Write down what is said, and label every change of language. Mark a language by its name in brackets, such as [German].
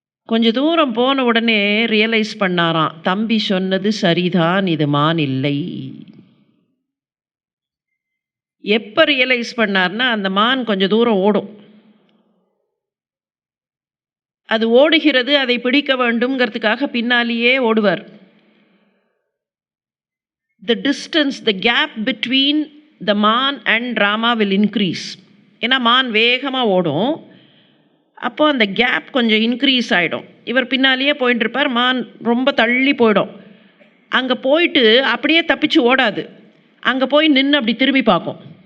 [Tamil] கொஞ்ச தூரம் போன உடனே ரியலைஸ் பண்ணாராம், தம்பி சொன்னது சரிதான், இது மான் இல்லை. எப்போ ரியலைஸ் பண்ணார்னா, அந்த மான் கொஞ்சம் தூரம் ஓடும். அது ஓடுகிறது, அதை பிடிக்க வேண்டும்ங்கிறதுக்காக பின்னாலேயே ஓடுவார். [English] The distance, the gap between the man and Rama will increase. [Tamil] ஏன்னா மான் வேகமாக ஓடும், அப்போ அந்த கேப் கொஞ்சம் இன்க்ரீஸ் ஆகிடும். இவர் பின்னாலேயே போயிட்டு இருப்பார், மான் ரொம்ப தள்ளி போயிடும். அங்கே போயிட்டு அப்படியே தப்பிச்சு ஓடாது, அங்கே போய் நின்று அப்படி திரும்பி பார்க்கும்.